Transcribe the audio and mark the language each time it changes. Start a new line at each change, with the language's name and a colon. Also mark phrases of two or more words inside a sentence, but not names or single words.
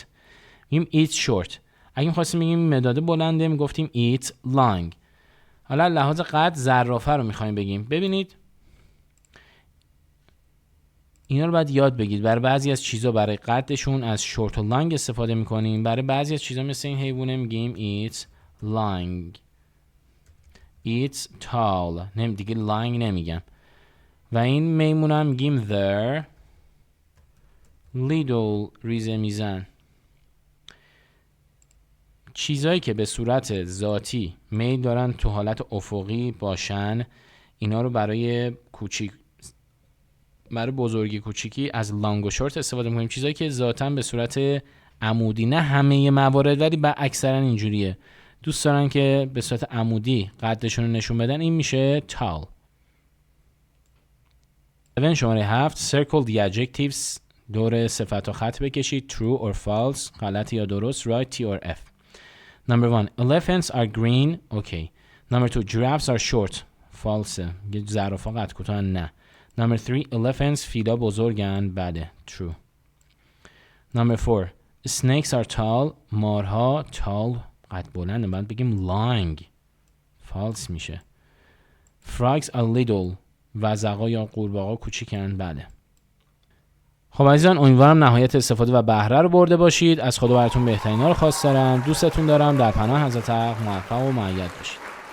Persian: میگیم
English: it's short.
Persian: اگه میخواستیم بگیم مداده بلنده میگفتیم
English: it's long.
Persian: حالا لحاظ قد زرافه رو میخوایم بگیم. ببینید اینا رو باید یاد بگید. برای بعضی از چیزا برای قدشون از short و long استفاده میکنیم. برای بعضی از چیزا مثل این حیوانه میگیم
English: it's long. it's tall.
Persian: دیگه long نمیگم. و این میمون هم میگیم
English: they're little،
Persian: ریزه میزن. چیزایی که به صورت ذاتی میل دارن تو حالت افقی باشن، اینا رو برای بزرگی کوچیکی از لانگ و شورت استفاده میکنیم. چیزایی که ذاتاً به صورت عمودی، نه همه موارد ولی اکثرا اینجوریه، دوست دارن که به صورت عمودی قدشون رو نشون بدن، این میشه tall. شماره 7
English: circle the adjectives،
Persian: دور صفت و خط بکشید.
English: true or false،
Persian: غلط یا درست.
English: right T or F. Number 1 elephants are green. okay. Number 2 giraffes are short.
Persian: false. زرافه قد کوتاه. نه.
English: Number 3 elephants،
Persian: فیلا بزرگن. بله.
English: true. Number 4. Snakes are tall.
Persian: مارها tall قد بلنده. بعد بگیم long. false میشه.
English: Frogs are little.
Persian: وزغا یا قورباغا کوچیکن. بله. خب عزیزان امیدوارم نهایت استفاده و بهره رو برده باشید. از خدا براتون بهترینا رو خواست دارم. دوستتون دارم. در پناه حضرت حق موفق و مؤید باشید.